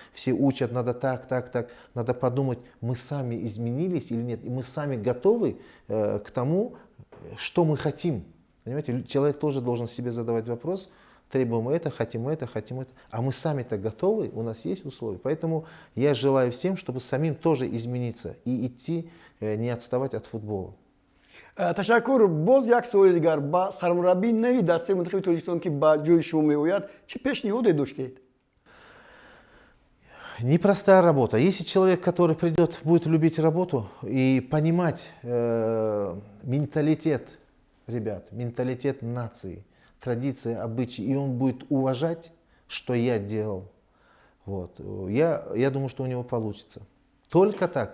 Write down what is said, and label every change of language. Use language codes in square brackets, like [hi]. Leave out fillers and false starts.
[ru] Все учат, надо так. Надо подумать, мы сами изменились или нет, и мы сами готовы к тому, что мы хотим. Понимаете, человек тоже должен себе задавать вопрос. Требуем это, хотим это. А мы сами-то готовы, у нас есть условия. Поэтому я желаю всем, чтобы самим тоже измениться и идти, не отставать от футбола. [tg] Ташаккур. Боз як суоли дигар ба сармураббии нави дастаи мунтахаби Тоҷикистон ки ба ҷои шумо меояд, чӣ пешниҳоде доштед? [ru] Непростая работа. Если человек, который придет, будет любить работу и понимать менталитет ребят, менталитет нации, традиции, обычаи, и он будет уважать, что я делал, вот, я думаю, что у него получится. Только так.